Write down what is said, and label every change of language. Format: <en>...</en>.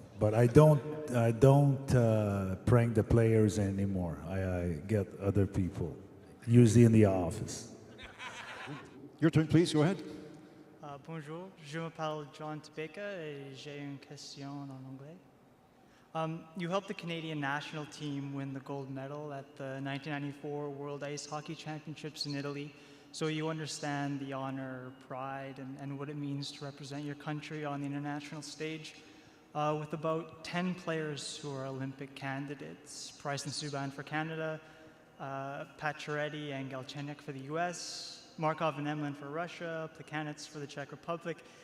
<en>But I don't prank the players anymore. I get other people, usually in the office. Your turn, please. Go ahead.</en> <fr>Bonjour, je m'appelle John Tobeka et j'ai une question en anglais.</fr> <en>You helped the Canadian national team win the gold medal at the 1994 World Ice Hockey Championships in Italy, so you understand the honor, pride, and what it means to represent your country on the international stage. With about 10 players who are Olympic candidates, Bryson Subban for Canada, Pacioretty and Galchenyuk for the U.S., Markov and Emlin for Russia, Plekanec for the Czech Republic,</en>